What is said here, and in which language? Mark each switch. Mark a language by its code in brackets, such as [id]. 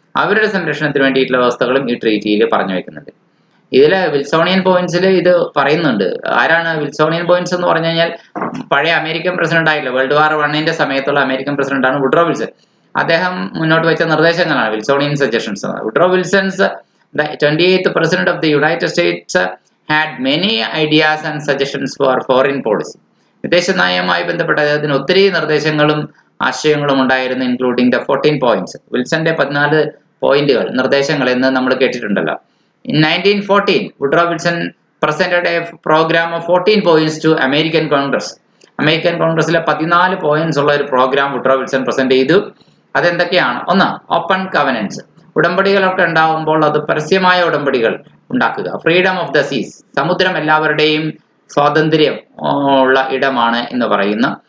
[ml] അവരുടെ സംരക്ഷണത്തിന് വേണ്ടിയിട്ടുള്ള വ്യവസ്ഥകളും ഈ ട്രീറ്റിയിൽ പറഞ്ഞു വെക്കുന്നുണ്ട്. ഇതിൽ വിൽസോണിയൻ പോയിന്റ്സിൽ ഇത് പറയുന്നുണ്ട്. ആരാണ് വിൽസോണിയൻ പോയിന്റ്സ് എന്ന് പറഞ്ഞു കഴിഞ്ഞാൽ പഴയ അമേരിക്കൻ പ്രസിഡന്റ് ആയില്ല, വേൾഡ് വാർ 1 സമയത്തുള്ള അമേരിക്കൻ പ്രസിഡന്റാണ് വുഡ്രോ വിൽസൺ. അദ്ദേഹം മുന്നോട്ട് വെച്ച നിർദ്ദേശങ്ങളാണ് വിൽസോണിയൻ suggestions. [en] Woodrow Wilson's, the 28th president of the United States, had many ideas and suggestions for foreign policy. [ml] വിദേശ നയവുമായി ബന്ധപ്പെട്ട അദ്ദേഹത്തിന് ഒത്തിരി നിർദ്ദേശങ്ങളും ആശയങ്ങളും ഉണ്ടായിരുന്നു, [en] Including the 14 points. [ml] വിൽസന്റെ 14 പോയിന്റുകൾ, നിർദ്ദേശങ്ങൾ എന്ന് നമ്മൾ കേട്ടിട്ടുണ്ടല്ലോ. [en] In 1914, Woodrow Wilson presented a program of 14 points to American Congress. [ml] American കോൺഗ്രസിലെ 14 പോയിന്റ്സ് ഉള്ള ഒരു പ്രോഗ്രാം വുഡ്രോ വിൽസൺ പ്രസന്റ് ചെയ്തു. അതെന്തൊക്കെയാണ്? ഒന്ന്, ഓപ്പൺ കവനൻസ്. ഉടമ്പടികളൊക്കെ ഉണ്ടാകുമ്പോൾ അത് പരസ്യമായ ഉടമ്പടികൾ ഉണ്ടാക്കുക. ഫ്രീഡം ഓഫ് ദ സീസ്, സമുദ്രം എല്ലാവരുടെയും സ്വാതന്ത്ര്യം ഉള്ള ഇടമാണ് എന്ന് പറയുന്ന.